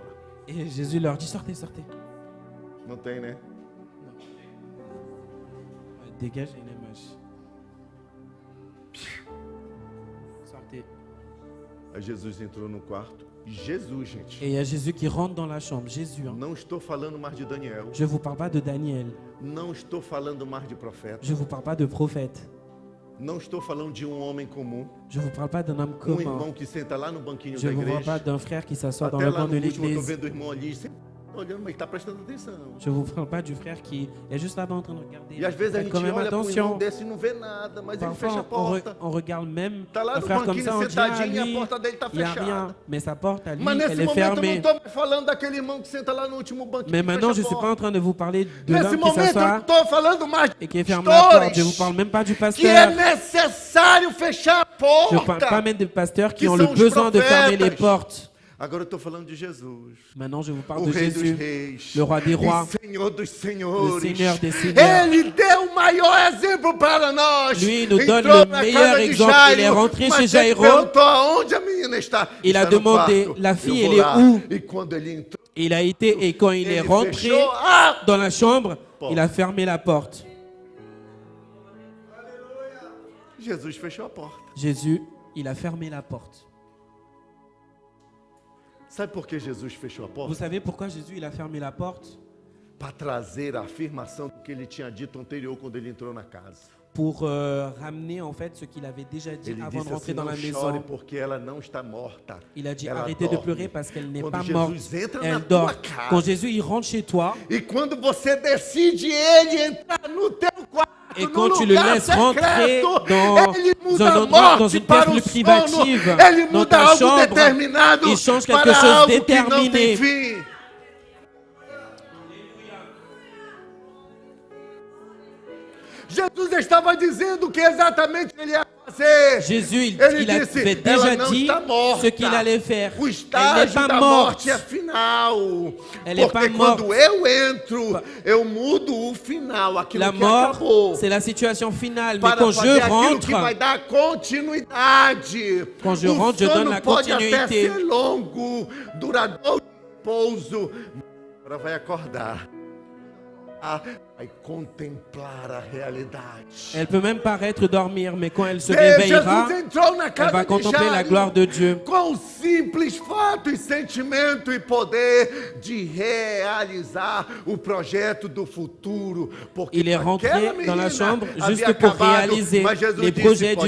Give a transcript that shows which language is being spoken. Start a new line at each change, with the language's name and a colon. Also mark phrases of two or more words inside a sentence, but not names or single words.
French: Et Jésus leur dit, sortez, sortez.
Portuguese: Não tem, né?
French: Dégage une image. Sortez.
Portuguese: Aí Jesus entrou no quarto. Jesus, gente.
French: Et il y a Jésus qui rentre dans la chambre. Jésus. Hein.
Portuguese: Não estou falando mais de Daniel.
French: Je ne vous parle pas de Daniel.
Portuguese: Não estou falando mais de profeta.
French: Je ne vous parle pas de prophète.
Portuguese: Não estou falando de um homem comum.
French: Je ne vous parle pas d'un homme
Portuguese: Um
French: commun.
Portuguese: irmão que senta lá no banquinho
French: Je
Portuguese: da
French: ne vous parle pas
Portuguese: igreja.
French: d'un frère qui s'assoit dans
Portuguese: Até
French: le
Portuguese: lá
French: banc
Portuguese: no
French: de
Portuguese: último eu tô
French: l'église.
Portuguese: vendo o irmão ali, sempre olhando, mas está prestando atenção.
French: Je ne vous parle pas du frère qui est juste là-bas en train de regarder.
Portuguese: E às vezes a
French: Faites
Portuguese: gente
French: quand même
Portuguese: olha para um irmão
French: attention.
Portuguese: desse e não vê nada, mas ele fecha a
French: Parfois,
Portuguese: porta.
French: on regarde même
Portuguese: Tá lá
French: un
Portuguese: no
French: frère comme
Portuguese: banquinho
French: ça, on dit, ah,
Portuguese: sentadinho e a
French: lui,
Portuguese: porta dele tá
French: il n'y a
Portuguese: fechada.
French: rien. Mais sa porte, à lui,
Portuguese: Mas nesse
French: elle est
Portuguese: momento eu não
French: fermée.
Portuguese: estou mais falando daquele irmão que senta lá no último banquinho
French: Mais
Portuguese: e
French: maintenant, je
Portuguese: fecha
French: ne
Portuguese: a
French: suis pas en
Portuguese: porta.
French: train de vous parler de
Portuguese: Nesse
French: l'homme qui
Portuguese: momento eu não
French: s'assoit
Portuguese: estou falando mais
French: et
Portuguese: de
French: qui ferme la porte. Je ne vous
Portuguese: pastores
French: parle même pas du
Portuguese: que é
French: pasteur.
Portuguese: necessário fechar a
French: Je ne parle pas
Portuguese: porta.
French: même des pasteurs qui
Portuguese: Que
French: ont le
Portuguese: são os
French: besoin de fermer les
Portuguese: profetas.
French: portes.
Portuguese: Agora eu estou falando de Jesus,
French: Maintenant, je vous parle
Portuguese: o
French: de
Portuguese: Rei dos
French: Jésus,
Portuguese: Reis,
French: le Roi des Rois,
Portuguese: e Senhor dos
French: le
Portuguese: Senhores.
French: Seigneur des Seigneurs.
Portuguese: Ele deu o maior exemplo para nós.
French: Lui nous donne
Portuguese: Entrou
French: le
Portuguese: na
French: meilleur
Portuguese: casa de
French: exemple.
Portuguese: Jairo,
French: Il est rentré
Portuguese: mas
French: chez
Portuguese: ele
French: Jairo.
Portuguese: perguntou aonde a menina está.
French: Il a
Portuguese: Está no
French: demandé,
Portuguese: quarto.
French: la fille,
Portuguese: Eu vou
French: elle est
Portuguese: lá.
French: où?
Portuguese: E quando ele entrou,
French: Il a été, et quand il est
Portuguese: ele
French: rentré
Portuguese: fechou a
French: dans la chambre, Porte. il a fermé la porte.
Portuguese: Jesus fechou a porta.
French: Jésus, il a fermé la porte.
Portuguese: Sabe por que Jesus fechou a
French: Vous
Portuguese: porta?
French: savez pourquoi Jésus, il a fermé la porte?
Portuguese: Para trazer a afirmação do que ele tinha dito anterior quando ele entrou na casa.
French: Pour ramener en fait ce qu'il avait déjà dit
Portuguese: Ele
French: avant de
Portuguese: disse
French: rentrer
Portuguese: assim,
French: dans
Portuguese: não
French: la
Portuguese: chore
French: maison.
Portuguese: porque ela não está morta.
French: Il a dit
Portuguese: Ela
French: arrêtez de
Portuguese: dorme.
French: pleurer parce qu'elle n'est
Portuguese: Quando
French: pas
Portuguese: Jesus
French: morte.
Portuguese: entra na
French: Elle
Portuguese: tua
French: dort.
Portuguese: casa.
French: Quand Jésus il rentre chez toi
Portuguese: E quando você decide ele entrar no teu quarto,
French: et
Portuguese: no
French: quand tu le
Portuguese: lugar
French: laisses rentrer
Portuguese: secreto,
French: dans
Portuguese: ele muda
French: un
Portuguese: a
French: endroit, dans
Portuguese: morte
French: une pièce
Portuguese: para o
French: plus
Portuguese: sono,
French: privative,
Portuguese: ele
French: dans
Portuguese: muda
French: ta
Portuguese: algo
French: chambre,
Portuguese: determinado
French: il change quelque
Portuguese: para
French: chose
Portuguese: algo que não tem
French: déterminé.
Portuguese: fim. Jesus estava dizendo o que exatamente ele ia fazer.
French: Jésus,
Portuguese: Ele
French: il avait
Portuguese: disse,
French: déjà
Portuguese: ela não
French: dit
Portuguese: está morta.
French: ce qu'il allait faire.
Portuguese: O
French: Elle n'est
Portuguese: estágio
French: pas
Portuguese: da
French: morte.
Portuguese: morte é final.
French: Elle est
Portuguese: Porque
French: pas
Portuguese: quando
French: morte.
Portuguese: eu entro, eu mudo o final, aquilo
French: La
Portuguese: que
French: mort,
Portuguese: acabou.
French: c'est la situation finale. Mais
Portuguese: Para
French: quand
Portuguese: fazer
French: je
Portuguese: aquilo que vai
French: rentre,
Portuguese: dar continuidade.
French: Quand je
Portuguese: o
French: rentre, je
Portuguese: sono
French: donne la
Portuguese: pode até
French: continuité.
Portuguese: ser longo, duradouro, pouso. Agora vai acordar. Vai contemplar a realidade.
French: elle peut même paraître dormir, mais quand elle se
Portuguese: Deus,
French: réveillera,
Portuguese: Jesus entrou na
French: elle
Portuguese: casa
French: va
Portuguese: de
French: contempler la
Portuguese: Jairo
French: gloire de Dieu.
Portuguese: com o simples fato e sentimento e poder de realizar o projeto do futuro. Porque
French: Il est rentré
Portuguese: aquela
French: dans la
Portuguese: menina
French: chambre
Portuguese: havia
French: juste pour
Portuguese: acabado,
French: réaliser
Portuguese: mas Jesus
French: les
Portuguese: disse,
French: projets
Portuguese: pode